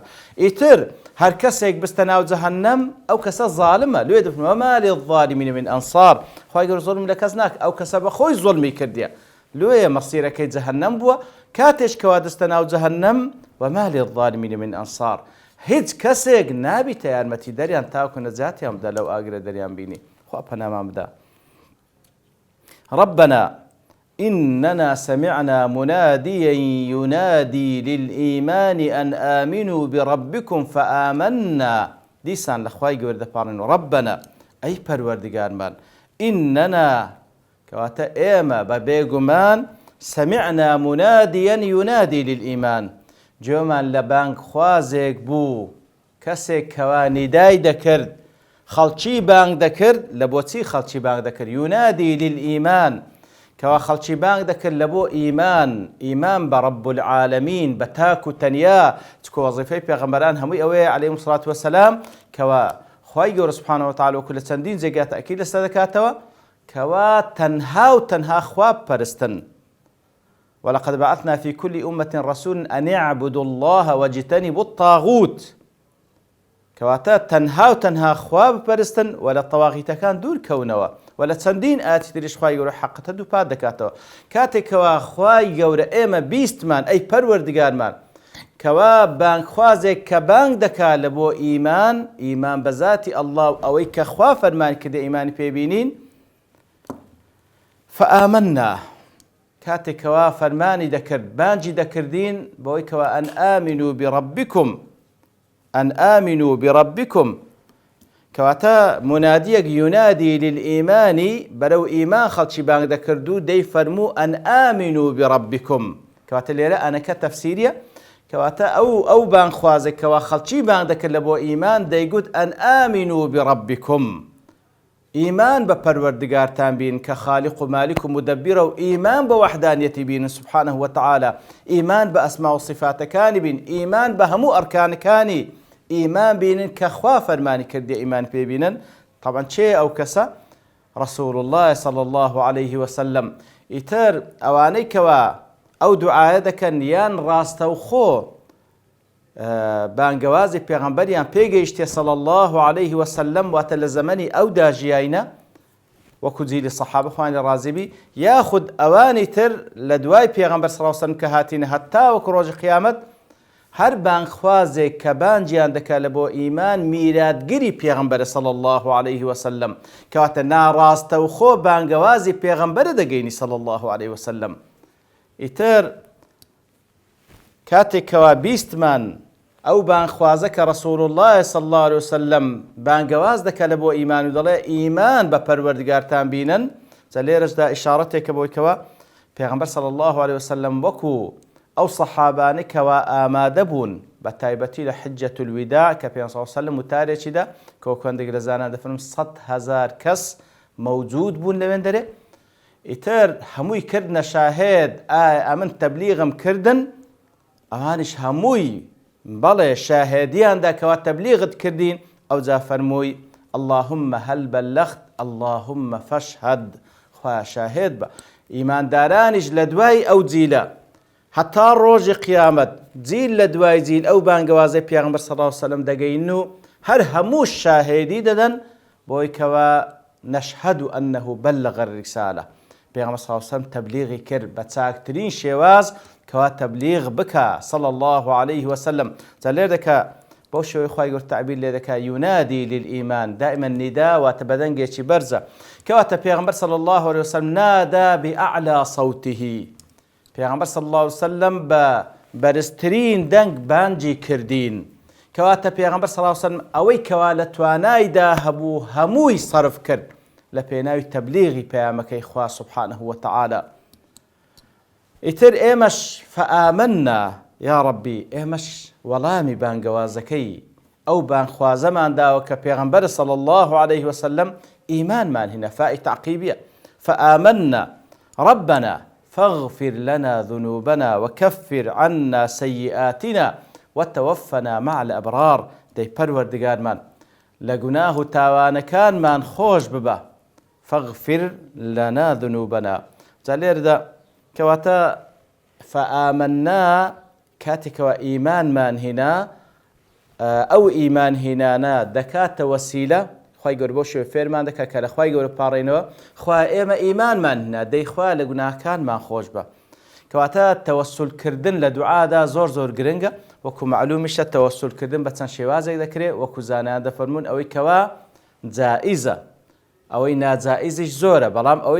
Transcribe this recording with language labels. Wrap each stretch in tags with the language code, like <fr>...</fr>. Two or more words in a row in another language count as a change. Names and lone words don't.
<ckb>ئیتر هەر کەسێک بستە ناو جەهەنەم ئەو کەسە زاڵمە لێ دەفەرمێ</ckb> <ar>وما للظالمین من ئەنصار</ar> <ckb>خوای گەورە زوڵم لە کەس ناکە ئەو کەسە بەخۆی زوڵمی کردیە لێیە مەسیرەکەی جەهەنەم بووە کاتێش کەوا دەستە ناو جەهەنەم</ckb> <ar>وما للظالمین من ئەنصار</ar> <ckb>هیچ کەسێک نابیتە یارمەتی دەریان تاوکو نەجاتیان بدە لەو ئاگرە دەریان بینی. خوا پەنامان بدە.</ckb> <ar>ربنا إننا سمعنا مناديا ينادي للإيمان أن آمنوا بربكم فآمنا</ar> <ckb>دیسان لە خوای گەورە دەپاڕێن ربنا ئەی پەروەردگارمان إننا کەواتە ئێمە بە بێگومان</ckb> <ar>سمعنا مناديا ينادي للإيمان</ar> <ckb>گوێمان لە بانگ خوازێک بوو کەسێک کەوا نیدای دەکرد خەڵکی بانگ دەکرد لە بۆچی خەڵکی بانگ دەکرد</ckb> <ar>ينادي للإيمان</ar> <ckb>کەوا خەڵکی بانگ دەکرد لە بۆ ئیمان بە</ckb> <ar>رب العالمین</ar> <ckb>بە تاک و تەنیا چکۆ وەزیفەی پێغەمبەران هەمووی ئەوەیە</ckb> <ar>عەلەیهیمو الصەلاة وەسەلام</ar> <ckb>کەوا خوای گەورە</ckb> <ar>سوبحانەه وتعالە</ar> <ckb>وەکو لە چەندین جێگا تەئکید لەسەر دەکاتەوە کەوا تەنها و تەنها خوا بپەرستن</ckb> <ar>ولقد بعثنا في كل أمة رسولا أن اعبدوا الله واجتنبوا الطاغوت</ar> <ckb>کەواتە تەنها و تەنها خوا بپەرستن و لە تەواغیتەکان دوور کەونەوە و لە چەندین ئاەتی تریش خوای گەورە حەقەتە دووپات دەکاتەوە. کاتێکەوە خوای گەورە ئێمە بیستمان ئەی پەروەردگارمان کەوا بانگخوازێک کە بانگ دەکات لە بۆ ئیمان بە ذاتی ئەڵڵا و ئەوەی کە خوا فەرمان کردە ئیمانی پێبینین فآمنا کاتێکەوە فەرمانی دەکرد بانگی دەکردین بەوەی کەوا</ckb> <ar>ئەن ئامنوا بربکم أن آمنوا بربكم</ar> <ckb>کەواتە منادیەک</ckb> <ar>ينادي للإيمان</ar> <ckb>بەرەو ئیمان خەڵکی بانگ دەکردو دەی فەرموو</ckb> <ar>ئەن آمنوا بربكم</ar> <ckb>کەواتە لێرە ئەنەکە تەفسیریە کەواتە ئەو بانگخوازێک کەوا خەڵکی بانگ دەکرد لە بۆ ئیمان دەیگوت</ckb> <ar>ئەن آمنوا بربكم</ar> <ckb>ئیمان بە پەروەردگارتان بین کە خالق و مالک و مدەبیرە و ئیمان بە وەحدانیەتی بین</ckb> <ar>سوبحانەه وتعالە</ar> <ckb>ئیمان بە ئەسما و صفاتەکانی بین ئیمان بە هەموو ئەرکانەکانی ئیمان بینن کە خوا فەرمانی کردی ئیمان پێبینن. طبعا چێ ئەو کەسە</ckb> <ar>رسول الله صلى الله عليه وسلم.</ar> <ckb>ئیتر ئەوانەی کەوا ئەو دوعایە دەکەن یان ڕاستەوخۆ بانگەوازی پێغەمبەریان پێگەیشتێ</ckb> <ar>صلی الله عليه وسلم</ar> <ckb>واتە لە زەمەنی ئەودا ژیاینە وەکو جیلی سەحابە خوانی ڕازی بی یاخود ئەوانی تر لە دوای پێغەمبەر</ckb> <ar>صلی الله عليه وسلم</ar> <ckb>کە هاتینە هەتا وەکو ڕۆژی قیامەت هەر بانگخوازێک کە بانگیان دەکات لە بۆ ئیمان میراتگری پێغەمبەرە</ckb> <ar>صلی الله عليه وسلم</ar> <ckb>کەواتە ناڕاستەوخۆ بانگەوازی پێغەمبەرە دەگەینی</ckb> <ar>صلی الله عليه وسلم.</ar> <ckb>ئیتر کاتێکەوە بیستمان ئەو بانگخوازە کە</ckb> <ar>رسول الله صلی الله عليه وسلم</ar> <ckb>بانگەواز دەکات لە بۆ ئیمان و دەڵێ ئیمان بە پەروەردگارتان بینن جا لێرەشدا ئیشارەتێکە بۆی کەوە پێغەمبەر</ckb> <ar>صلی الله عليه وسلم</ar> <ckb>وەکو ئەو سەحابانە کەوا ئامادە بوون بە تایبەتی لە</ckb> <ar>حجەة الوداع</ar> <ckb>کە پێغەمبەر</ckb> <ar>صلی الله عليه وسلم</ar> <ckb>وتارێکیدا کە کوێندەی لەزانان دەفەرمێن 100,000 کەس موجود بوون لەوێن دەرێ ئیتر هەمووی کردنە شاهێد ئەمن تەبلیغم کردن ئەوانش هەمووی بەڵێ شاهێدیاندا کەوا تەبلیغت کردین ئەوجا فەرمووی</ckb> <ar>اللهم هل بلغت اللهم فاشهد</ar> <ckb>خوایە شاهێد بە ئیماندارانیش لە دوای ئەو جیلە هەتا ڕۆژی قیامەت جیل لە دوای جیل ئەو بانگەوازەی پێغەمبەر</ckb> <ar>صلی الله علیه وسلم</ar> <ckb>دەگەین و هەر هەموو شاهێدی دەدەن بۆی کەوا</ckb> <ar>نەشهەد ئەنەه بەلەغ الرسالە</ar> <ckb>پێغەمبەر</ckb> <ar>صلی الله علیه وسلم</ar> <ckb>تەبلیغی کرد بە چاکترین شێواز کەوا تەبلیغ بکە</ckb> <ar>صلی الله عليه وسلم.</ar> <ckb>جا لێر دەکا بۆ شێوەی خوای گەورە تعبیر لێ دەکا</ckb> <ar>یونادی للئیمان</ar> <ckb>دائما نیدا واتە بەدەنگێکی بەرزە کەواتە پێغەمبەر</ckb> <ar>صلی الله عليه وسلم نادا بأعلى صوته</ar> <ckb>پێغەمبەر</ckb> <ar>صلی الله عليه وسلم</ar> <ckb>بە بەرزترین دەنگ بانگی کردین کەواتە پێغەمبەر</ckb> <ar>صلی الله عليه وسلم</ar> <ckb>ئەوەی کەوا لە توانایدا هەبوو هەمووی سەرف کرد لە پێناوی تەبلیغی پەیامەکەی خوا</ckb> <ar>سبحانه وتعالى.</ar> <ckb>ئیتر ئێمەش</ckb> <ar>فآمنا یا ربی</ar> <ckb>ئێمەش وەڵامی بانگەوازەکەی ئەو بانخوازەمان داوە کە پێغەمبەر</ckb> <ar>صلی الله عليه وسلم</ar> <ckb>ئیمانمان هێنا فائی تعقیبیە</ckb> <ar>فآمنا ربنا فاغفر لنا ذنوبنا وكفر عنا سيئاتنا وتوفنا مع الأبرار</ar> <ckb>دەی پەروەردگارمان لە گوناه و تاوانەکانمان خۆش ببە</ckb> <ar>فاغفر لنا ذنوبنا.</ar> <ckb>جا لێرەدا کەواتە فآمنا کاتێکەوە ئیمانمان هێنا ئەو ئیمان هێنانە دەکاتە وەسیلە خوای گەورە بۆ شێوەیە فێرمان دەکات کە لە خوای گەورە پاڕێنەوە خوا ئێمە ئیمانمان هێنا دەی خوا لە گوناهکانمان خۆش بە کەواتە تەوەسولکردن لە دوعادا زۆر زۆر گرنگە وەکو معلومیشە تەوەسولکردن بە چەند شێوازێک دەکرێت وەکو زانایان دەفەرمون ئەوەی کەوا جائیزە ئەوەی ناجائیزیش زۆرە بەڵام ئەوەی</ckb>